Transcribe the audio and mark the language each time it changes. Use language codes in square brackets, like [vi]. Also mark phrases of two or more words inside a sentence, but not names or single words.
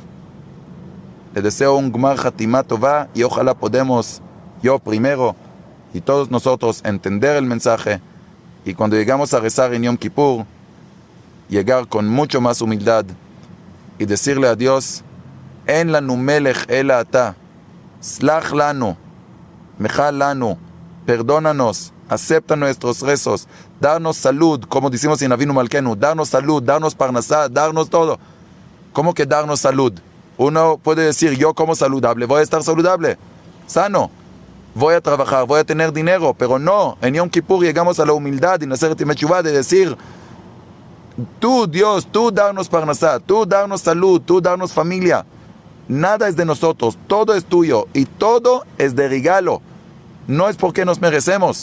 [es] Le deseo un [he] גמר חתימה טובה [es] y ojalá podemos, yo primero y todos nosotros, entender el mensaje y cuando llegamos a rezar en Yom Kippur, llegar con mucho más humildad y decirle a Dios, [he] אין לנו מלך אלא אתה סלח לנו מחל לנו, [es] perdónanos, acepta nuestros rezos, darnos salud, como decimos en Avinu Malkenu, darnos salud, darnos parnasá, darnos todo. ¿Cómo que darnos salud? Uno puede decir, yo como saludable, voy a estar saludable, sano, voy a trabajar, voy a tener dinero, pero no, en Yom Kippur llegamos a la humildad y en hacer Timechuvá de decir, tú Dios, tú darnos parnasá, tú darnos salud, tú darnos familia, nada es de nosotros, todo es tuyo y todo es de regalo, no es porque nos merecemos.